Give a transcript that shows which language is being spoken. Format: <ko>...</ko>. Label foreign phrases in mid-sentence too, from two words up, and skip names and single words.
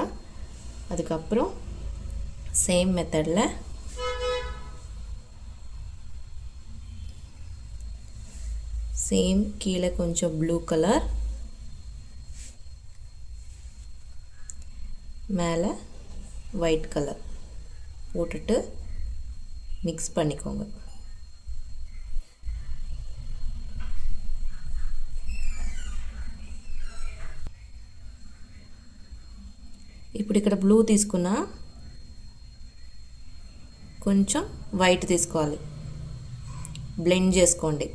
<ta>அதுக்கப்புறம் சேம் மெத்தடில் சேம் கீழே கொஞ்சம் ப்ளூ கலர், மேலே ஒயிட் கலர் போட்டுட்டு மிக்ஸ் பண்ணிக்கோங்க.</ta> <te>ఇప్పుడు ఇక్కడ బ్లూ తీసుకున్నా కొంచెం వైట్ తీసుకోవాలి. బ్లెండ్ చేసుకోండి.</te>